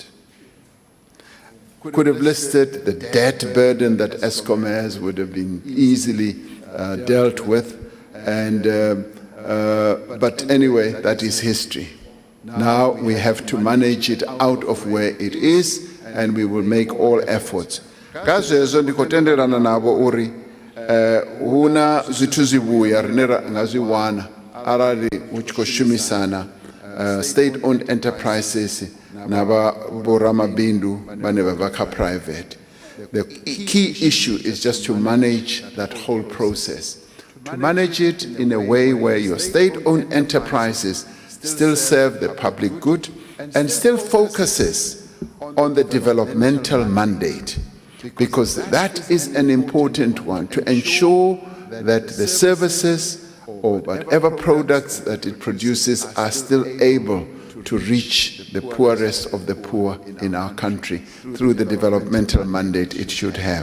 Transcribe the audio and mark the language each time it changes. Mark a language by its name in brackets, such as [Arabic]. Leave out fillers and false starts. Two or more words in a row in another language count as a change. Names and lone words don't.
[English] Could have listed the debt burden that Eskom has, would have been easily dealt with. But anyway, that is history. Now we have to manage it out of where it is, and we will make all efforts. [Venda] Kazezo ndikotenderana nabo uri huna zwithu zivhuya rine nga zwi wana arali hu tshi khou shumisana [English] state-owned enterprises [Venda] na vhoramabindu vhane vha bva kha private. [English] The key issue is just to manage that whole process. To manage it in a way where your state-owned enterprises still serve the public good and still focuses on the developmental mandate, because that is an important one, to ensure that the services or whatever products that it produces are still able to reach the poorest of the poor in our country through the developmental mandate it should have.